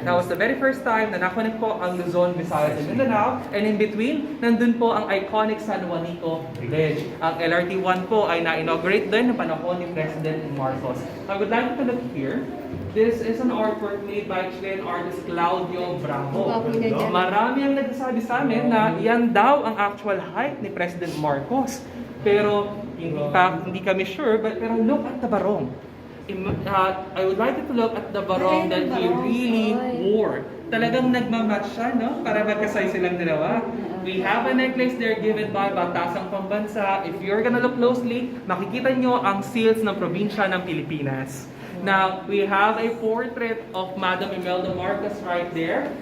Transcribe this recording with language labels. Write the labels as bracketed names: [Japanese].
[English] That was the very first time [Filipino] na nakunik po ang [English] Luzon, Visayas, and Mindanao. And in between, [Filipino] nandun po ang [English] iconic San Juanico Bridge. [Filipino] Ang LRT-1 po ay na-inaugurate din ng panahon ni President Marcos. [English] I would like to look here. This is an artwork made by Chilean artist Claudio Bravo. [Filipino] Marami ang nagsasabi sa amin na yan daw ang actual height ni President Marcos. Pero hindi kami sure, pero [English] look at the barong. I would like you to look at the barong that he really wore. [Filipino] Talagang nagmamatch siya, no? Para magkasay silang dalawa. [English] We have a necklace there given by Batasang Pambansa. If you're gonna look closely, [Filipino] makikita nyo ang seals ng probinsya ng Pilipinas. [English] Now, we have a portrait of Madam Imelda Marcos right there.